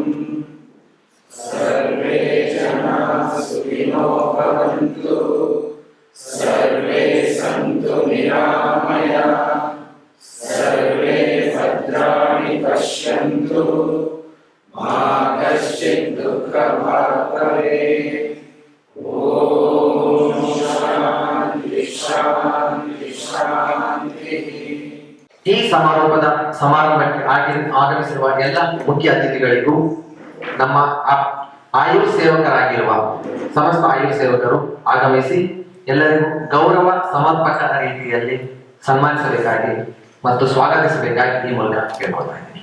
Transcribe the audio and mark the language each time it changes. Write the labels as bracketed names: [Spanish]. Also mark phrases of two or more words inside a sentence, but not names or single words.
[Sanskrit] सर्वे जनाः सुखिनो भवन्तु सर्वे सन्तु निरामयाः सर्वे भद्राणि पश्यन्तु मा कश्चित् दुःखभाग् भवेत्. [Kannada] ಈ ಸಮಾರಂಭಕ್ಕೆ ಆಗಮಿಸಿರುವ ಎಲ್ಲ ಮುಖ್ಯ ಅತಿಥಿಗಳಿಗೂ, ನಮ್ಮ ಆಯುರ್ ಸೇವಕರಾಗಿರುವ ಸಮಸ್ತ ಆಯುರ್ ಸೇವಕರು ಆಗಮಿಸಿ ಎಲ್ಲರಿಗೂ ಗೌರವ ಸಮರ್ಪಕ ರೀತಿಯಲ್ಲಿ ಸನ್ಮಾನಿಸಬೇಕಾಗಿ ಮತ್ತು ಸ್ವಾಗತಿಸಬೇಕಾಗಿ ಈ ಮೂಲಕ ಕೇಳ್ಕೊಳ್ತಾ ಇದ್ದೀನಿ.